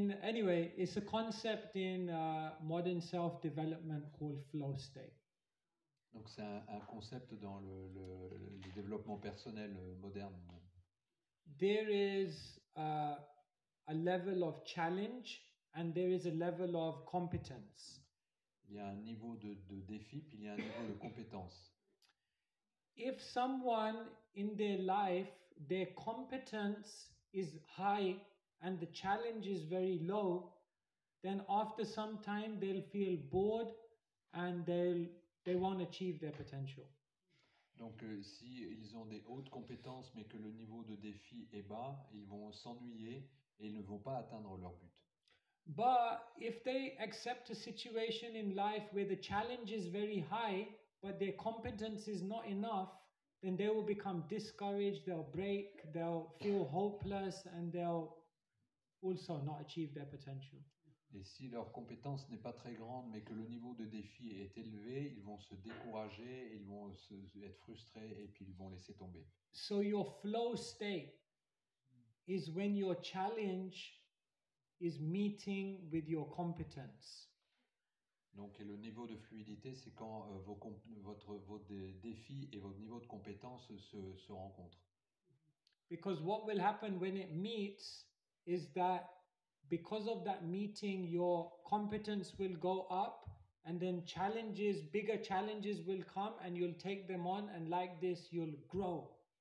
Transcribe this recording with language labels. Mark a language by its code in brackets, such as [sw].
[en] Anyway, it's a concept in modern self-development called flow state. [fr] Donc c'est un concept dans le développement personnel moderne. [en] There is a level of challenge and there is a level of competence. [fr] Il y a un niveau de défi, puis il y a un niveau de compétence. [en] If someone in their life, their competence is high and the challenge is very low, then after some time they'll feel bored and they won't achieve their potential. [fr] Donc si ils ont des hautes compétences mais que le niveau de défi est bas, ils vont s'ennuyer et ils ne vont pas atteindre leur but. [en] But if they accept a situation in life where the challenge is very high, but their competence is not enough, then they will become discouraged, they'll break, they'll feel hopeless, and they'll also not achieve their potential. [fr] Et si leur compétence n'est pas très grande mais que le niveau de défi est élevé, ils vont se décourager, ils vont être frustrés et puis ils vont laisser tomber. [en] So your flow state is when your challenge is meeting with your competence. [fr] Donc, et le niveau de fluidité, c'est quand vos défis et votre niveau de compétence se rencontrent. [en] Because what will happen when it meets is that because of that meeting, your competence will go up, and then bigger challenges will come, and you'll take them on, and like this, you'll grow.